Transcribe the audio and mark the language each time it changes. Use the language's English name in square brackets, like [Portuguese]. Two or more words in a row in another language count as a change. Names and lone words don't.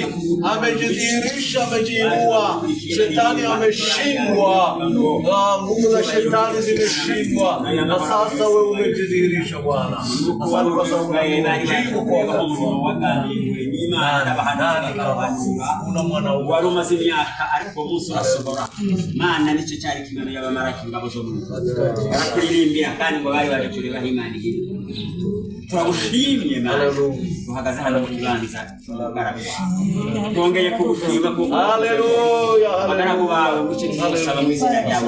[Swahili] Amejidhihirisha, amejiinua, shetani ameshindwa, nguvu za shetani zimeshindwa, na sasa wewe umejidhihirisha Bwana. Asante kwa sababu unajibu kwa una mwana [Kinyarwanda] wari umaze imyaka ariko umunsi urasohora. Mana nicyo cyari kimero y'abamarayika ingabo zo mu ijuru, barakuririmbira kandi ngo bari baje kureba Imana iri. Turagushimye Mana, duhagaze hano mu kibanza cy'umugaragu wawe, twongeye kugushima kuko haleluya, abagaragu bawe mucyo tuzasaba mu izina ryawe.